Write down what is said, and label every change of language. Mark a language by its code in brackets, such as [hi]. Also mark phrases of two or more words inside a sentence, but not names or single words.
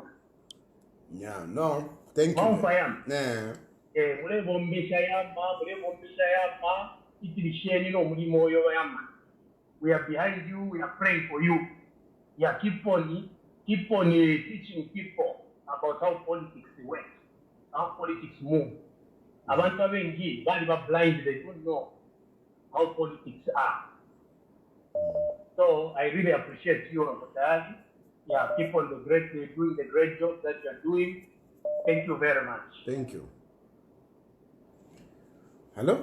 [en] Yeah, no, thank you. Yeah. We are behind you, we are praying for you. Yeah, keep on teaching people about how politics works, how politics move. [bem] Abantu abengi bali ba blind, [en] they don't know how politics are. So I really appreciate you, Uncle Tayali. Yeah, keep on doing the great job that you're doing. Thank you very much. Thank you. Hello?